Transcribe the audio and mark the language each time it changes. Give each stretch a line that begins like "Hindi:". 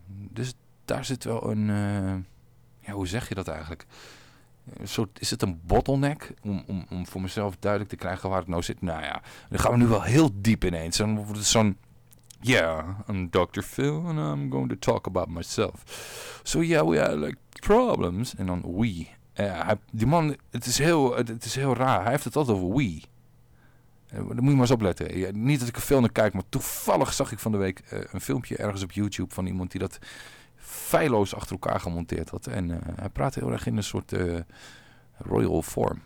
Dutch: Dus daar zit wel een, ja hoe zeg je dat eigenlijk? Een soort, is het een bottleneck om voor mezelf duidelijk te krijgen waar het nou zit? Nou ja, dan gaan we nu wel heel diep ineens. Dan wordt het zo'n...
English: Yeah, I'm Dr. Phil and I'm going to talk about myself. So yeah, we had like problems.
Dutch: En dan we. Die man, het is heel raar. Hij heeft het altijd over we. Dan moet je maar eens opletten. Ja, niet dat ik er veel naar kijk, maar toevallig zag ik van de week een filmpje ergens op YouTube van iemand die dat feilloos achter elkaar gemonteerd had. En hij praatte heel erg in een soort royal vorm.